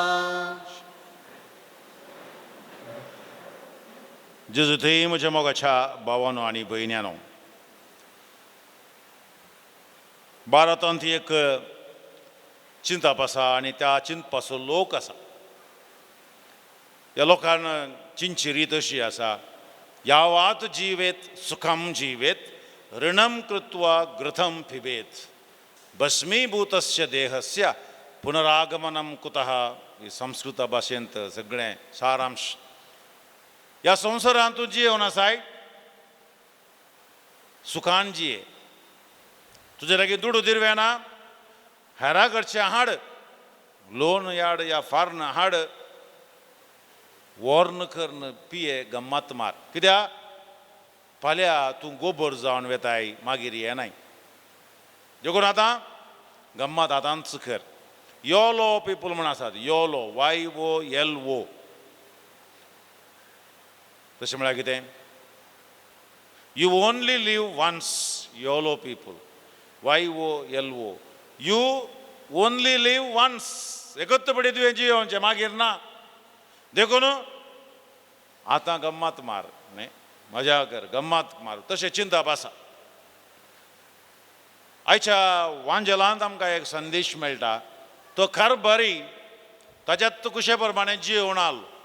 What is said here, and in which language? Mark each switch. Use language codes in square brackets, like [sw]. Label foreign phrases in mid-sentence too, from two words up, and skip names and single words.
[kok] जेजू थंय म्हज्या मोगाच्या भावानो आनी भयण्यानो भारतांत एक चिंताप आसा आनी त्या चिंतपाचो लोक आसा ह्या लोकांक चिंतची रीत अशी आसा [sa] यावात जीवेत सुखम जीवेत ऋणम कृत्वा ग्रथम पिबेत भस्मीभूतस्य देहस्य पुनरागमनम कुतः. [kok] ही संस्कृत भाशेंत सगळें सारांश. ह्या संवसारांतूं जियोन आसाय सुखान जिये. तुजे लागीं दुडू दिरवें ना, हेरा कडचें हाड, लोन याड या फार्न हाड, वॉर्न करन पिये गम्मत मार. कित्याक फाल्यां तूं गोबर जावन वेताय मागीर येनाय. देखून आतां गम्मत आतांच कर. [en] YOLO people [kok] म्हण आसात, [en] योलो YOLO. [kok] तशें म्हळ्यार कितें? [en] You only live once. YOLO people YOLO. You only live once. [kok] एकच पडी तुवें जियोवचें, मागीर ना. देखून आतां गम्मत मार न्ही, मजा कर, गम्मत मार. तशें चिंतप आसा. आयच्या वांजेलांत आमकां एक संदेश मेळटा, तो खर बरी ताच्यात कुशे प्रमाणे जियोवन आलो.